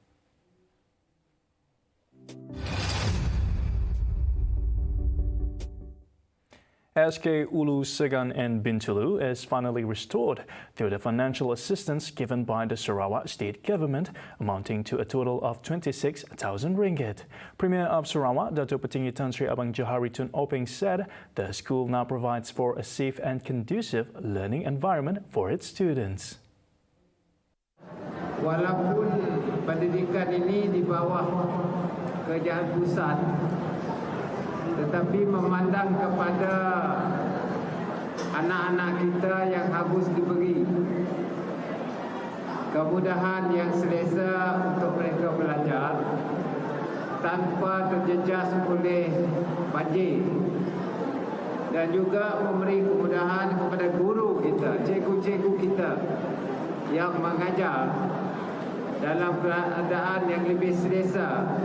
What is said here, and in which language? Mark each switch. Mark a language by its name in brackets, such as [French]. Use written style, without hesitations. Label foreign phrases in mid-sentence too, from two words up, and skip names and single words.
[English] SK Ulu Segan in Bintulu is finally restored through the financial assistance given by the Sarawak State Government, amounting to a total of 26,000 ringgit. Premier of Sarawak, Dato' Petinggi Tan Sri Abang Johari Tun Openg, said the school now provides for a safe and conducive learning environment for its students. [Malay] Walaupun pendidikan ini di bawah kerajaan pusat, tetapi memandang kepada anak-anak kita yang harus diberi kemudahan yang selesa untuk mereka belajar tanpa terjejas oleh banjir, dan juga memberi kemudahan kepada guru kita, cikgu-cikgu kita yang mengajar dalam keadaan yang lebih selesa.